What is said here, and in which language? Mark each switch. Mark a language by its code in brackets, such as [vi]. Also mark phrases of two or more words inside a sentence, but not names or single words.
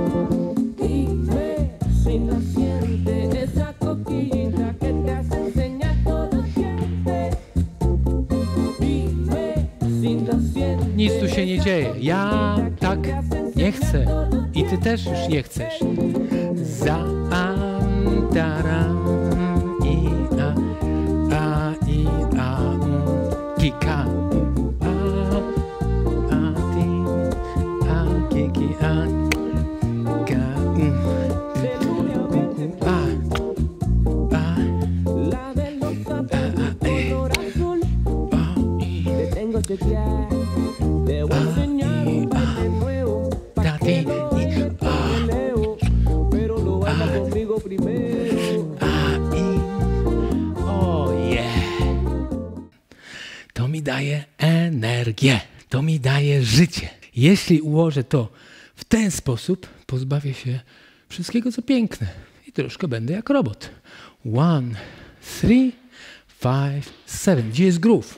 [pl] Nic tu się nie dzieje. Ja tak nie chcę. I ty też już nie chcesz. Za i a kika ti kiki ka [es] Te voy a enseñar un baile nuevo para que no te leo, pero lo baila conmigo primero. [en] Oh yeah. [pl] To mi daje energię, to mi daje życie. Jeśli ułożę to w ten sposób, pozbawię się wszystkiego, co piękne i troszkę będę jak robot. 1, 3, 5, 7. Gdzie jest groove?